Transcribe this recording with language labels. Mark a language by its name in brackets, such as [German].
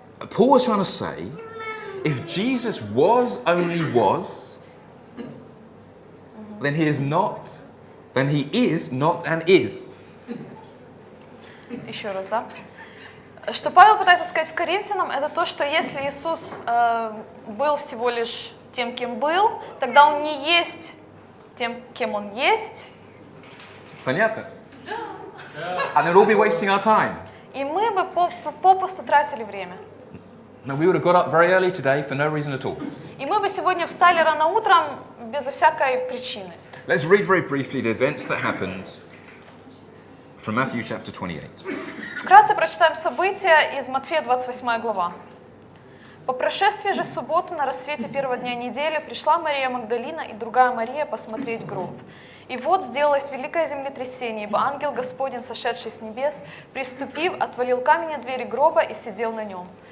[English] Paul was trying to say, if Jesus was only was, then he is not and is. [Russian] Еще раз, да? Что Павел пытается сказать в Коринфянам, это то, что если Иисус был всего лишь тем, кем был, тогда он не есть тем, кем он есть. Понятно? [English] And then we'll be wasting our time. [Russian] И мы бы попусту тратили время. [English] No, we would have got up very early today for no reason at all. [Russian] И мы бы сегодня встали рано утром безо всякой причины. [English] Let's read very briefly the events that happened from Matthew chapter 28. [Russian] Вкратце прочитаем события из Матфея 28 глава. По прошествии же субботы на рассвете первого дня недели пришла Мария Магдалина и другая Мария посмотреть гроб. И вот сделалось великое землетрясение, ибо ангел Господень, сошедший с небес, приступив, отвалил камень от двери гроба и сидел на нем.